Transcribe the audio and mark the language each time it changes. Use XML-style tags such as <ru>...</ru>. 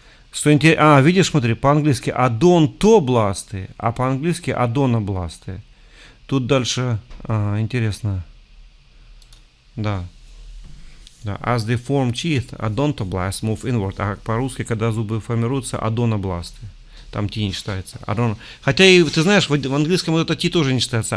<ru>Что интересно, видишь, смотри, по-английски адонтобласты, а по-английски адонобласты. Тут дальше, интересно. Да.</ru> <en>Да, as they form teeth, odontoblasts move inward.</en> <ru>А по-русски, когда зубы формируются, адонобласты. Там T не читается. Хотя и, ты знаешь, в английском вот это T тоже не читается.</ru>